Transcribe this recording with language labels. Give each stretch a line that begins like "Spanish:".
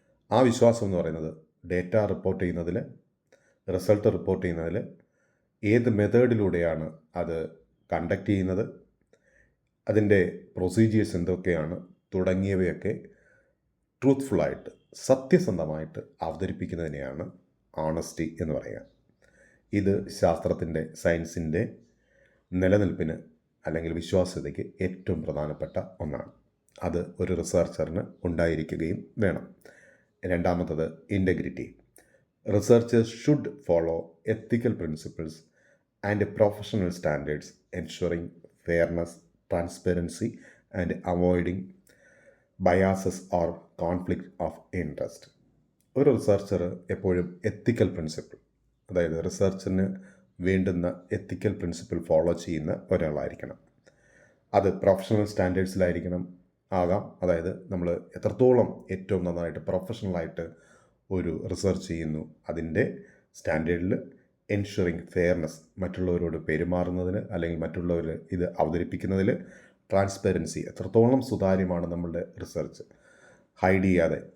Malayalam: ആ വിശ്വാസം എന്ന് പറയുന്നത് ഡേറ്റ റിപ്പോർട്ട് ചെയ്യുന്നതിൽ, റിസൾട്ട് റിപ്പോർട്ട് ചെയ്യുന്നതിൽ, ഏത് മെത്തേഡിലൂടെയാണ് അത് കണ്ടക്ട് ചെയ്യുന്നത്, അതിൻ്റെ പ്രൊസീജിയേഴ്സ് എന്തൊക്കെയാണ് തുടങ്ങിയവയൊക്കെ ട്രൂത്ത്ഫുള്ളായിട്ട്, സത്യസന്ധമായിട്ട് അവതരിപ്പിക്കുന്നതിനെയാണ് ഓണസ്റ്റി എന്ന് പറയുക. ഇത് ശാസ്ത്രത്തിൻ്റെ, സയൻസിൻ്റെ നിലനിൽപ്പിന് അല്ലെങ്കിൽ വിശ്വാസ്യതയ്ക്ക് ഏറ്റവും പ്രധാനപ്പെട്ട ഒന്നാണ്. അത് ഒരു റിസർച്ചറിന് ഉണ്ടായിരിക്കുകയും വേണം. രണ്ടാമത്തത് integrity.
English: Researchers should follow ethical principles and professional standards, ensuring fairness, transparency, and avoiding biases or conflict of interest.
Malayalam: ഒരു റിസർച്ചർ എപ്പോഴും എത്തിക്കൽ പ്രിൻസിപ്പിൾ, അതായത് റിസർച്ചിന് വേണ്ടുന്ന എത്തിക്കൽ പ്രിൻസിപ്പിൾ ഫോളോ ചെയ്യുന്ന ഒരാളായിരിക്കണം. അത് പ്രൊഫഷണൽ സ്റ്റാൻഡേർഡ്സിലായിരിക്കണം ആകാം. അതായത് നമ്മൾ എത്രത്തോളം ഏറ്റവും നന്നായിട്ട് പ്രൊഫഷണലായിട്ട് ഒരു റിസർച്ച് ചെയ്യുന്നു അതിൻ്റെ സ്റ്റാൻഡേർഡിൽ, എൻഷുറിങ് ഫെയർനെസ്, മറ്റുള്ളവരോട് പെരുമാറുന്നതിന് അല്ലെങ്കിൽ മറ്റുള്ളവർ ഇത് അവതരിപ്പിക്കുന്നതിൽ, ട്രാൻസ്പെറൻസി, എത്രത്തോളം സുതാര്യമാണ് നമ്മളുടെ റിസർച്ച്, ഹൈഡ് ചെയ്യാതെ.